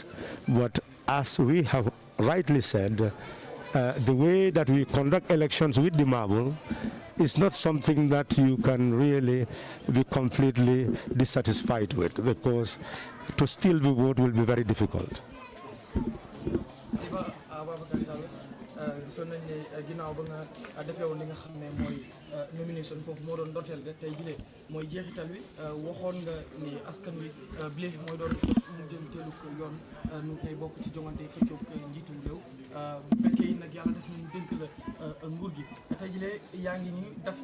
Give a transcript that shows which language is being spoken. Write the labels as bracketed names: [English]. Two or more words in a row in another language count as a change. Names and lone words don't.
[English] But as we have rightly said, the way that we conduct elections with the marble is not something that you can really be completely dissatisfied with, because to steal the vote will be very difficult. [Wolof] gisoon nañ ne ginnaaw ba nga defee woon li nga xam ne mooy nomination foofu moo doon ndorteel ga tey jii mooy jeexital wi waxoon nga ni askan wi bile mooy doon mujjanteelu yoon nu tey bokk ci joŋante xëccoog njiitum réew bu fekkee nag yàlla def nañu dénk la nguur gi tey jii yaa ngi nii def